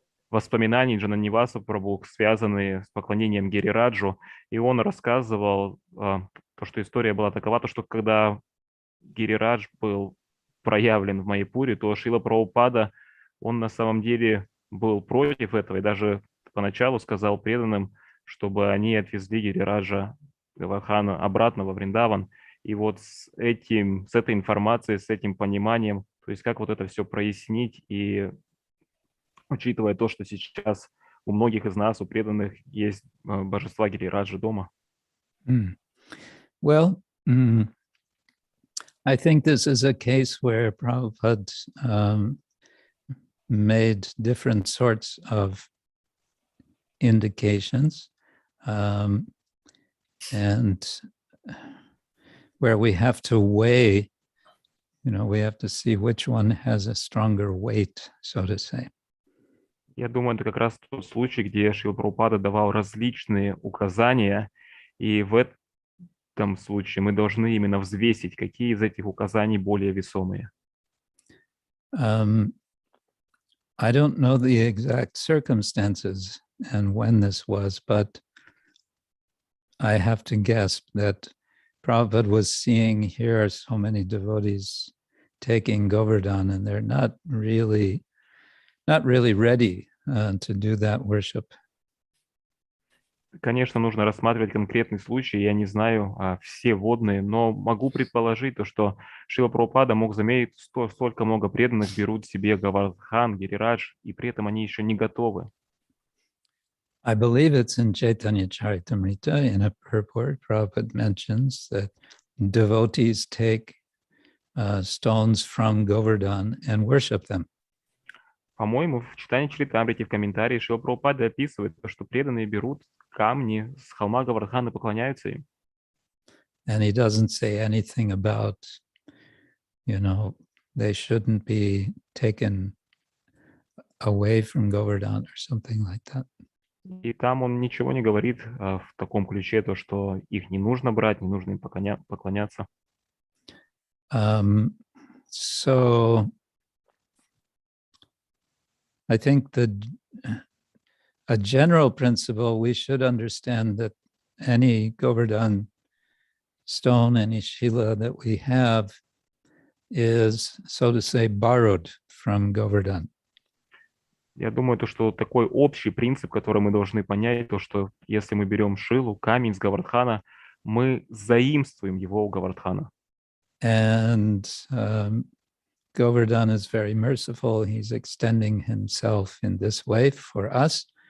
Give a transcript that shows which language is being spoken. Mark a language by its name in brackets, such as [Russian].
[Russian] воспоминаний Джананиваса Прабху, связанные с поклонением Гирираджу, и он рассказывал, то, что история была такова, то, что когда Гирирадж был проявлен в Майяпуре, то Шрила Прабхупада, он на самом деле был против этого и даже поначалу сказал преданным, чтобы они отвезли Гирираджа Гавардхана обратно во Вриндаван. И вот с этой информацией, с этим пониманием, то есть как вот это все прояснить, и учитывая то, что сейчас у многих из нас, у преданных, есть божества Гирираджа дома. [English] Well, I think this is a case where Prabhupada made different sorts of indications, and where we have to weigh, we have to see which one has a stronger weight, so to say. [Russian] Я думаю, это как раз тот случай, где Шрила Прабхупада давал различные указания, и в этом случае мы должны именно взвесить, какие из этих указаний более весомые. [English] I don't know the exact circumstances and when this was, but I have to guess that Prabhupada was seeing here so many devotees taking Govardhan, and they're not really ready to do that worship. [Russian] Конечно, нужно рассматривать конкретный случай. Я не знаю все водные, но могу предположить то, что Шрила Прабхупада мог заметить, что столько много преданных берут себе Гавардхан, Гирирадж, и при этом они еще не готовы. [English] I believe it's in Chaitanya Charitamrita, in a purport, Prabhupada mentions that devotees take stones from Govardhan and worship them. [Russian] По-моему, в читании Чаритамрити в комментарии Шрила Прабхупада описывает, что преданные берут камни с холма Гавардхан и поклоняются им. [English] And he doesn't say anything about, they shouldn't be taken away from Govardhan or something like that. [Russian] И там он ничего не говорит в таком ключе, то, что их не нужно брать, не нужно им поклоняться. [English] So I think that a general principle, we should understand that any Govardhan stone, any Shila that we have is, so to say, borrowed from Govardhan. [Russian] Я думаю, то, что такой общий принцип, который мы должны понять, то, что если мы берем шилу, камень с Гавардхана, мы заимствуем его у Гавардхана. [English] And Govardhan is very merciful. He's extending himself in this way for us.